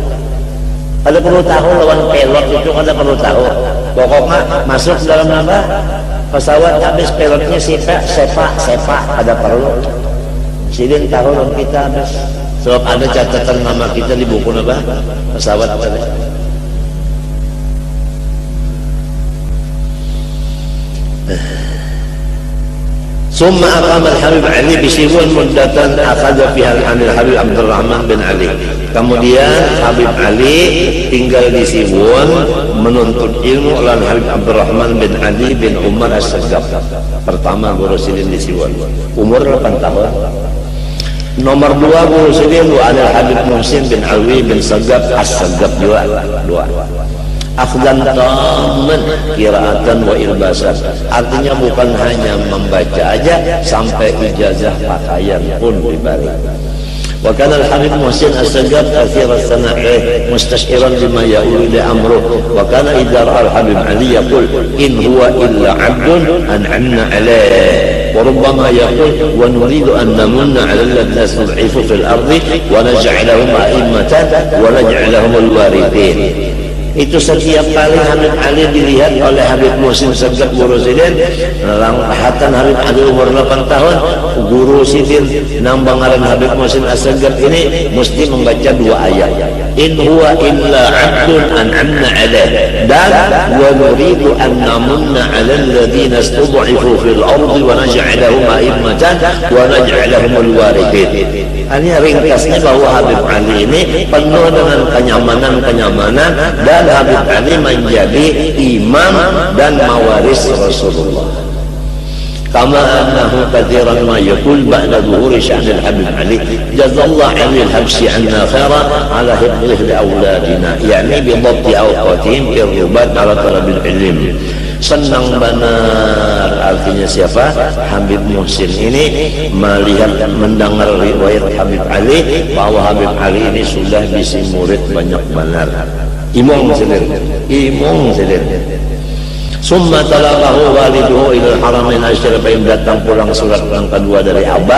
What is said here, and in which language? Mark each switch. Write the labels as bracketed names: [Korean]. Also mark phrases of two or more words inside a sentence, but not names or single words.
[Banjar] Kada perlu tahu lawan pilot itu, kada perlu tahu. Pokoknya masuk dalam apa? Pesawat habis pilotnya sepa, kada perlu. Sidin tahu lawan kita habis. Sebab ada catatan nama kita di buku apa? Pesawat tadi. [Arabic] ثم أقام الحبيب علي بسيبون مدة أخذ فيها عن الحبيب عبد الرحمن bin Ali. [Indonesian] Kemudian Habib Ali tinggal di Siwon menuntut ilmu oleh Habib Abdurrahman bin Ali bin Umar As-Saggab. Pertama guru Sidin di Siwon, umur 8 tahun. Nomor 2 guru Sidin ada Habib Muhsin bin Alwi bin Saggab As-Saggab juga 2. [Arabic] أخذا تاما قراءة وإلباسا. [Indonesian] Artinya bukan hanya membaca aja, sampai ijazah pakaian pun diberi. [Arabic] وكان الحبيب محسن السقاف كثير الثناء مستبشرا بما يؤول لأمره. وكان إذا رأى الحبيب علي يقول إن هو إلا عبد أنعمنا عليه. وربما يقول ونريد أن نمن على الذين استضعفوا في الأرض ونجعلهم أئمة ونجعلهم الوارثين. [Banjar] Itu setiap kali Habib Ali dilihat oleh Habib Muhsin As-Sagaf guru sidin, lahatan Habib Ali umur 8 tahun, guru sidin nambangaran Habib Muhsin As-Sagaf ini mesti membaca 2 ayat. [Arabic] إن هو إلا عبد أنعمنا عليه dan ونريد أن نمن على الذين استضعفوا في الأرض ونجعلهم أئمة ونجعلهم الوارثين. [Indonesian] Ini ringkasnya bahwa Habib Ali ini penuh dengan kenyamanan dan Habib Ali menjadi imam dan mawaris Rasulullah. [Arabic] كما أنه كثيرا ما يقول بعد الظهر شأن الحبيب علي جزى الله على الحبشي عنا خيرا على حفظه لأولادنا، يعني بضبط أوقاتهم إربط على طلب العلم. [Banjar] Senang benar, artinya siapa? Habib Muhsin ini melihat mendengar riwayat Habib Ali bahwa Habib Ali ini sudah bisi murid banyak benar. Imam Sidir. [Arabic] ثم تلقاه والده إلى الحرمين الشريفين, [Indonesian] datang pulang surat yang kedua dari Abah.